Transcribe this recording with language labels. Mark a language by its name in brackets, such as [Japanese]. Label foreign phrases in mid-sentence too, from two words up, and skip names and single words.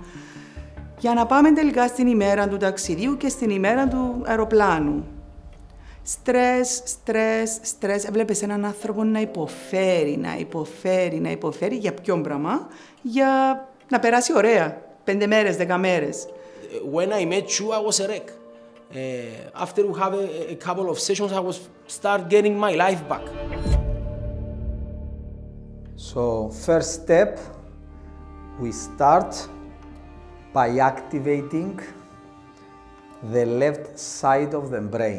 [Greek] Για να πάμε τελικά στην ημέρα του ταξιδιού και στην ημέρα του αεροπλάνου. Στρες. Έβλεπες έναν άνθρωπο να υποφέρει. Για ποιον πράγμα? Για να περάσει ωραία. 5 μέρες, 10 μέρες. [English] When I met you, I was a wreck. After we have a couple of sessions, I was start getting my life back. So, first step, we start by activating the left side of the brain.